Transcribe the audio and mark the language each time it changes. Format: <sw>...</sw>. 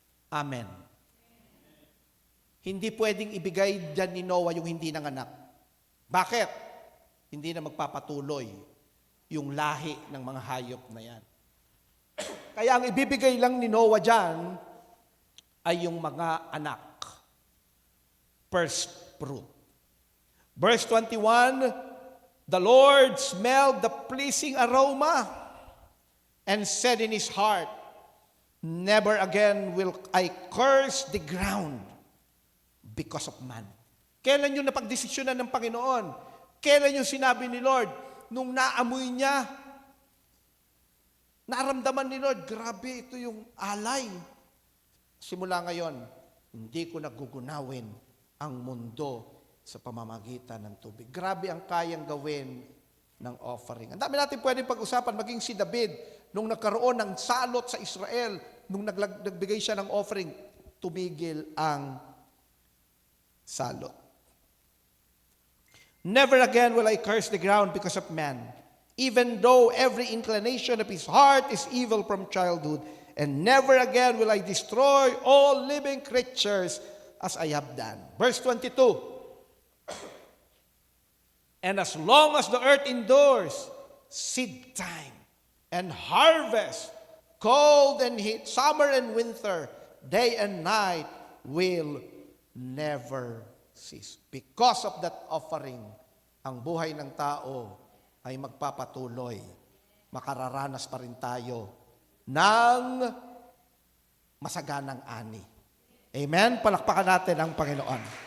<tl>Amen. Hindi pwedeng ibigay dyan ni Noah yung hindi nanganak. Bakit? Hindi na magpapatuloy yung lahi ng mga hayop na yan. Kaya ang ibibigay lang ni Noah dyan ay yung mga anak.</tl> <en>First fruit. Verse 21, the Lord smelled the pleasing aroma and said in his heart, never again will I curse the ground because of man.</en> <tl>Kailan yung napagdesisyonan ng Panginoon? Kailan yung sinabi ni Lord? Nung naamoy niya, naramdaman ni Lord, grabe ito yung alay. Simula ngayon, hindi ko nagugunawin ang mundo sa pamamagitan ng tubig. Grabe ang kayang gawin ng offering. Ang dami natin pwedeng pag-usapan, maging si David, nung nagkaroon ng salot sa Israel, nung nagbigay siya ng offering, tumigil ang salot.</tl> <en>Never again will I curse the ground because of man, even though every inclination of his heart is evil from childhood, and never again will I destroy all living creatures as I have done. Verse 22, and as long as the earth endures, seed time and harvest, cold and heat, summer and winter, day and night will never cease. Because of that offering,</en> <tl>ang buhay ng tao ay magpapatuloy. Makararanas pa rin tayo ng masaganang ani. Amen? Palakpakan natin ang Panginoon.</tl>